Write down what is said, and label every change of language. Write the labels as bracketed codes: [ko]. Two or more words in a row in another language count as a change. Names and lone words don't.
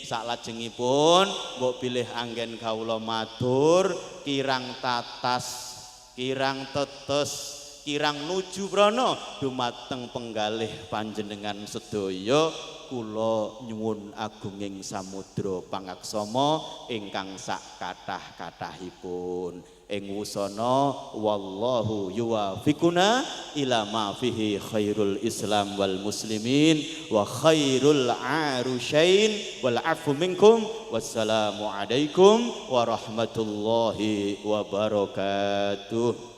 [jv] Salajengipun mbok bilih anggen kawula matur kirang tatas kirang tetes kirang nuju prana dumateng penggalih panjenengan sedaya kula nyuwun agunging samudra pangaksama ingkang sak kathah-kathahipun ing wusana [ar] والله يوفقنا إلى ما فيه خير الإسلام والمسلمين وخير العروسين والعفو منكم والسلام عليكم ورحمة الله وبركاته.